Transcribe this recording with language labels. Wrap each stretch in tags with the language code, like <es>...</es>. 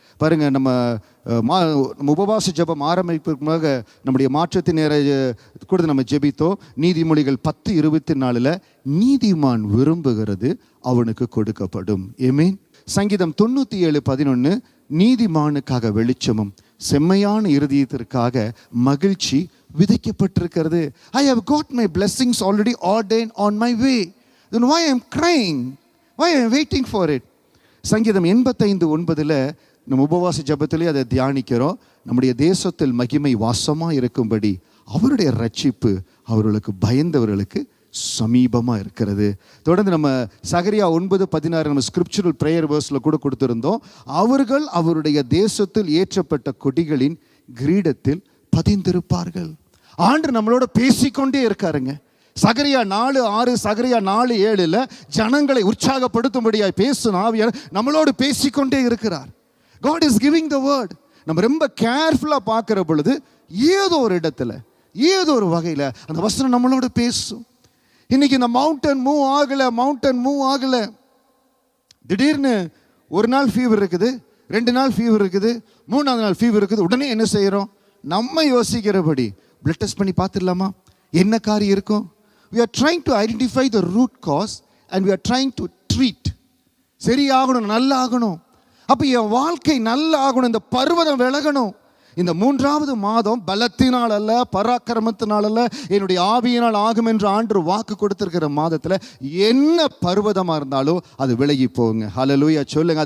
<ta>பாருங்கள், நம்ம உபவாச ஜெபம் ஆரம்பிப்புமாக நம்முடைய மாற்றத்தின் நேர கூட நம்ம ஜெபித்தோம். நீதிமொழிகள் 10:24 நீதிமான் விரும்புகிறது அவனுக்கு கொடுக்கப்படும். ஆமென். சங்கீதம் 97:11 நீதிமானுக்காக வெளிச்சமும் செம்மையான இருதயத்திற்காக மகிழ்ச்சி விதைக்கப்பட்டிருக்கிறது.</ta> <en>I have got my blessings already ordained on my way. Then why I am crying? Why I am waiting for it?</en> <ta>சங்கீதம் 85:9 நம்ம உபவாச ஜெபத்திலே அதை தியானிக்கிறோம். நம்முடைய தேசத்தில் மகிமை வாசமாக இருக்கும்படி அவருடைய ரட்சிப்பு அவர்களுக்கு பயந்தவர்களுக்கு சமீபமாக இருக்கிறது. தொடர்ந்து நம்ம சகரியா 9:16 நம்ம ஸ்கிரிப்சுரல் ப்ரேயர் வேர்ஸில் கூட கொடுத்துருந்தோம். அவர்கள் அவருடைய தேசத்தில் ஏற்றப்பட்ட கொடிகளின் கிரீடத்தில் பதிந்திருப்பார்கள். ஆண்டு நம்மளோட பேசிக்கொண்டே இருக்காருங்க. சகரியா 4:6 சகரியா 4:7 ஜனங்களை உற்சாகப்படுத்தும்படியாய் பேசும் ஆவியார் நம்மளோடு பேசிக்கொண்டே இருக்கிறார்.</ta> <en>God is giving the word.</en> <ta>நம்ம ரொம்ப கேர்ஃபுல்லாக பார்க்குற பொழுது ஏதோ ஒரு இடத்துல ஏதோ ஒரு வகையில் அந்த வசனம் நம்மளோட பேசும். இன்னைக்கு இந்த மவுண்டன் மூவ் ஆகலை. திடீர்னு ஒரு நாள் ஃபீவர் இருக்குது, 2 நாள் ஃபீவர் இருக்குது, 3ஆவது நாள் ஃபீவர் இருக்குது. உடனே என்ன செய்கிறோம்? நம்ம யோசிக்கிறபடி பிளட் டெஸ்ட் பண்ணி பார்த்துடலாமா, என்ன காரியம் இருக்கும்?</ta> <en>We are trying to identify the root cause and we are trying to treat.</en> <ta>சரியாகணும், நல்லா ஆகணும். அப்போ என் வாழ்க்கை நல்லா ஆகணும், இந்த பர்வதம் விலகணும். இந்த 3ஆவது மாதம் பலத்தினால் அல்ல, பராக்கிரமத்தினால் அல்ல, என்னுடைய ஆவியினால் ஆகும் என்று ஆண்டு வாக்கு கொடுத்திருக்கிற மாதத்தில் என்ன பர்வதமாக இருந்தாலும் அது விலகி போகுங்க. ஹல்லேலூயா சொல்லுங்க.</ta>